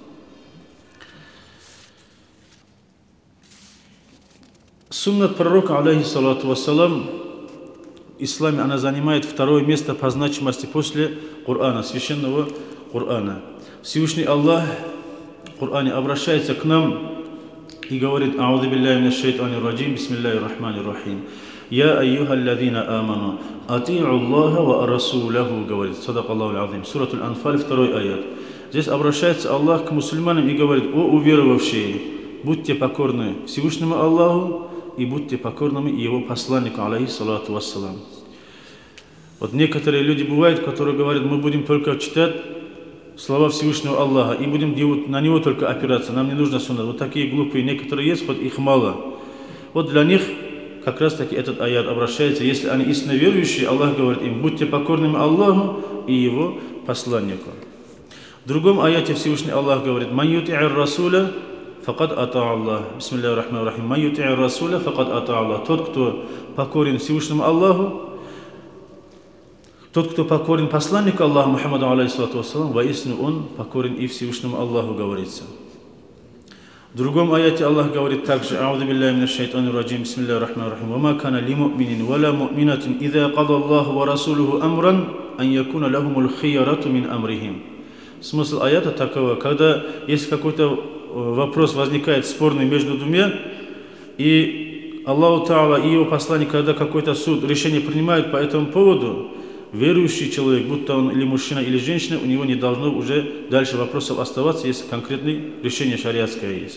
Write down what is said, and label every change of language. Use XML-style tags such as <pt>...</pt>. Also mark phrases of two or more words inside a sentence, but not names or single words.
<ru>Суннат пророка,</ru> <ar>عليه الصلاة والسلام,</ar> <ru>в исламе она занимает второе место по значимости после Корана, священного Корана. Всевышний Аллах в Коране обращается к нам и говорит:</ru> <ar>«أعوذ بالله من الشيطان الرجيم بسم الله الرحمن الرحيم. يا أيها الذين آمنوا أطيعوا الله ورسوله», говорит, صدق الله العظيم.</ar> <ru>Суратуль Анфаль, 2 аят. Здесь обращается Аллах к мусульманам и говорит: «О уверовавшие, будьте покорны Всевышнему Аллаху и будьте покорными Его посланнику,</ru> <ar>عليه الصلاة والسلام».</ar> <ru>Вот некоторые люди бывают, которые говорят: мы будем только читать слова Всевышнего Аллаха и будем на Него только опираться, нам не нужно суннат. Вот такие глупые некоторые есть, хоть их мало. Вот для них как раз таки этот аят обращается. Если они истинно верующие, Аллах говорит им: будьте покорными Аллаху и Его посланнику. В другом аяте Всевышний Аллах говорит:</ru> <ar>«من يطع الرسول فقد أطاع الله». بسم الله الرحمن الرحيم من يطع الرسول فقد أطاع الله».</ar> <ru>Тот, кто покорен Всевышнему Аллаху, тот, кто покорен посланнику Аллаха Мухаммаду,</ru> <ar>عليه الصلاة والسلام,</ar> <ru>воистину он покорен и Всевышнему Аллаху, говорится. В другом аяте Аллах говорит также:</ru> <ar>«أعوذ بالله من الشيطان الرجيم بسم الله الرحمن الرحيم. وما كان لمؤمن ولا مؤمنة إذا قضى الله ورسوله أمرا أن يكون لهم الخيرة من أمرهم».</ar> <ru>Смысл аята такого: когда если какой-то вопрос возникает спорный между двумя, и</ru> <ar>الله تعالى</ar> <ru>и Его посланник, когда какой-то суд, решение принимают по этому поводу, верующий человек, будто он или мужчина, или женщина, у него не должно уже дальше вопросов оставаться, если конкретное решение шариатское есть.</ru>